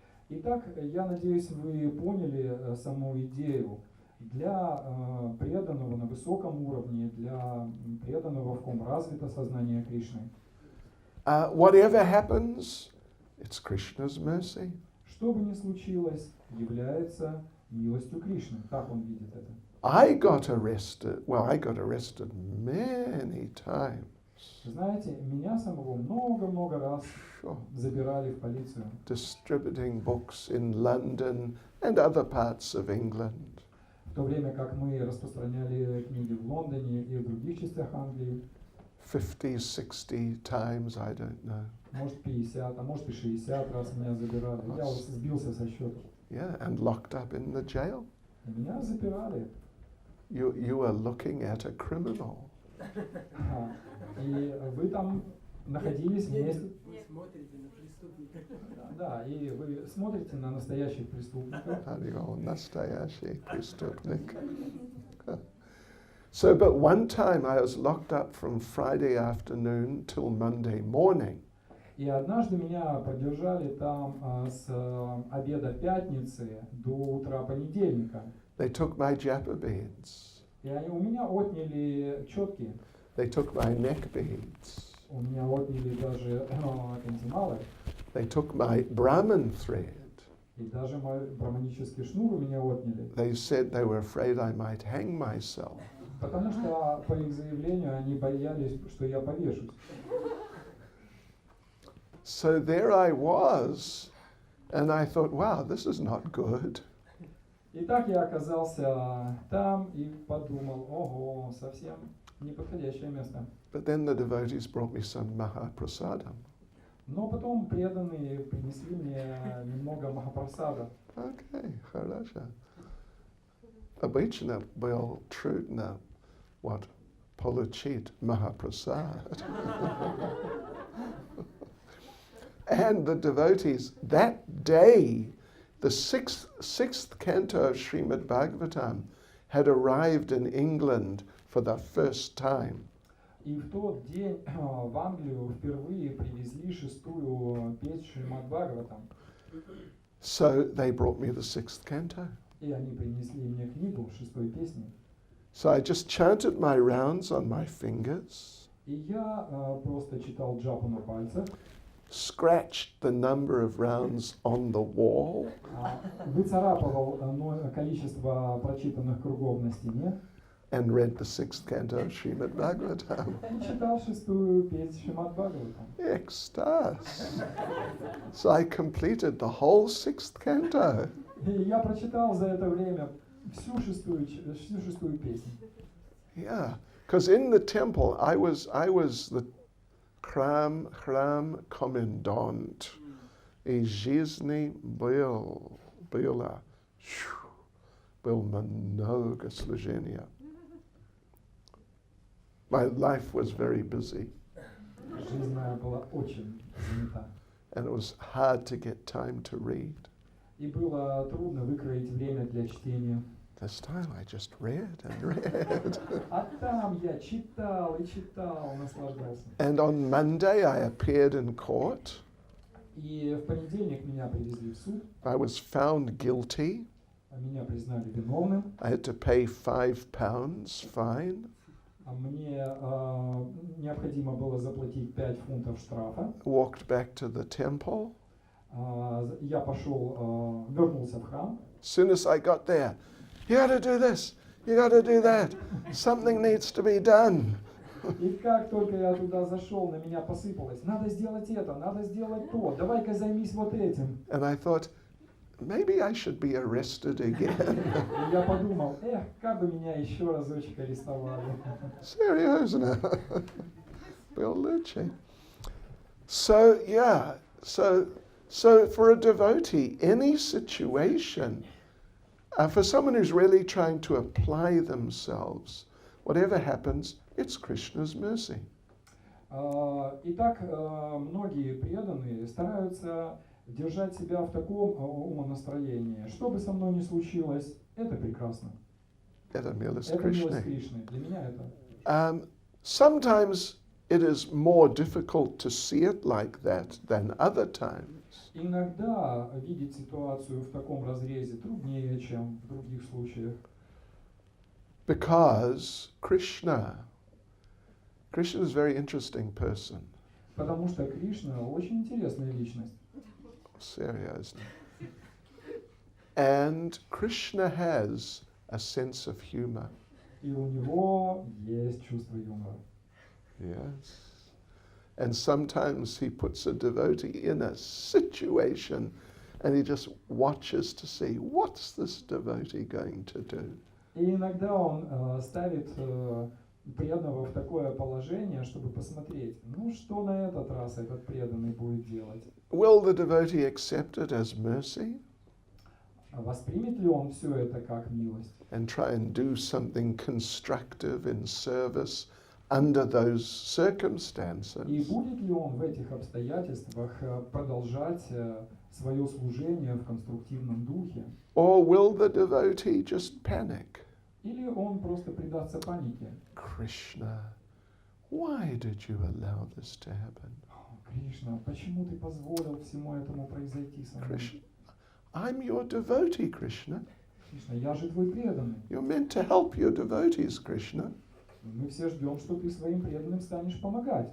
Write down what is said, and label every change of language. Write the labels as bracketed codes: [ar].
[ru] Итак, я надеюсь, вы поняли саму идею. Для преданного на высоком уровне, для преданного, в ком развито сознание Кришны, [en] Whatever happens, it's Krishna's mercy. [ru] что бы ни случилось, является милостью Кришны. Так он видит это. [en] I got arrested. Well, I got arrested many times. [ru] Знаете, меня самого много-много раз [en] Sure. [ru] забирали в полицию, [en] Distributing books in London and other parts of England. [ru] в то время как мы распространяли книги в Лондоне и в других частях Англии. [en] 50, 60 times, I don't know. [ru] Может 50, а может и 60 раз меня забирали. Я вот сбился со счета. [en] Yeah, and locked up in the jail. [ru] И меня запирали. [en] You are looking at a criminal. [ru] Ага. И вы там находились вместе. Смотрите на преступника. Да, и вы смотрите на настоящих преступников. Настоящий преступник. [en] So, but one time I was locked up from Friday afternoon till Monday morning. [ru] И однажды меня продержали там с обеда пятницы до утра понедельника. [en] They took my japa beads. [ru] И они у меня отняли четки, [en] They took my neck beads. [ru] у меня отняли даже кантималы, [en] They took my Brahman thread. [ru] и даже мой браманический шнур у меня отняли. [en] They said they were afraid I might hang myself. [ru] Потому что, по их заявлению, они боялись, что я повешусь. [en] So there I was, and I thought, wow, this is not good. [ru] И так я оказался там и подумал, ого, совсем неподходящее место. [en] But then the devotees brought me some Mahaprasadam. [ru] Но потом преданные принесли мне немного махапрасада. [en] Okay, [ru] хорошо. Обычно был трудно получить Mahaprasad. [en] And the devotees, that day, the sixth canto of Srimad Bhagavatam had arrived in England for the first time. [ru] И в тот день в Англию впервые привезли шестую песнь Шримад Бхагаватам. [en] So they brought me the sixth canto. [ru] И они принесли мне книгу шестой песни. [en] So I just chanted my rounds on my fingers, [ru] И я просто читал джапу на пальцах, [en] scratched the number of rounds on the wall, [ru] выцарапывал количество прочитанных кругов на стене [en] and read the sixth canto of Srimad Bhagavatam. [ru] и читал шестую песнь Шримад Бхагаватам. [en] Ecstasy. So I completed the whole sixth canto. [ru] И я прочитал за это время всю шестую песню. [en] Yeah, because in the temple I was the [ru] храм комендант. И жизни было много служения. [en] My life was very busy, [ru] Жизнь моя была очень занята. [en] and it was hard to get time to read. [ru] И было трудно выкроить время для чтения. [en] This time I just read and read. [ru] А там я читал и читал, наслаждался. [en] And on Monday I appeared in court. [ru] И в понедельник меня привезли в суд, [en] I was found guilty. [ru] меня признали виновным, [en] I had to pay £5 fine. [ru] а мне необходимо было заплатить 5 фунтов штрафа. [en] Walked back to the temple. [ru] Я пошел, вернулся в храм. [en] As soon as I got there, you got to do this, you got to do that, something needs to be done. [ru] И как только я туда зашел, на меня посыпалось. Надо сделать это, надо сделать то. Давай-ка займись вот этим. [en] And I thought, maybe I should be arrested again. [ru] И я подумал, как бы меня еще разочек арестовали. [en] Seriously. Bill Lucci. So, yeah, so for a devotee, any situation, for someone who's really trying to apply themselves, whatever happens, it's Krishna's mercy. [ru] Итак, многие преданные стараются держать себя в таком умонастроении. Что бы со мной ни случилось, это прекрасно. Это милость Это милость Кришны. Кришны. Для меня это. [en] Sometimes it is more difficult to see it like that than other times. [ru] Иногда видеть ситуацию в таком разрезе труднее, чем в других случаях. [en] Because Krishna is a very interesting person. [ru] Потому что Кришна очень интересная личность. [en] Seriously. And Krishna has a sense of humor. [ru] И у него есть чувство юмора. [en] Yes. And sometimes he puts a devotee in a situation and he just watches to see what's this devotee going to do. [ru] И иногда он ставит преданного в такое положение, чтобы посмотреть, ну что на этот раз этот преданный будет делать. [en] Will the devotee accept it as mercy [ru] Воспримет ли он все это как милость? [en] and try and do something constructive in service under those circumstances? [ru] И будет ли он в этих обстоятельствах продолжать свое служение в конструктивном духе? [en] Or will the devotee just panic? [ru] Или он просто предастся панике? [en] Krishna, why did you allow this to happen? [ru] Кришна, почему ты позволил всему этому произойти со мной? [en] Krishna, I'm your devotee, Krishna. [ru] Кришна, я же твой преданный. [en] You're meant to help your devotees, Krishna. [ru] Мы все ждем, что ты своим преданным станешь помогать.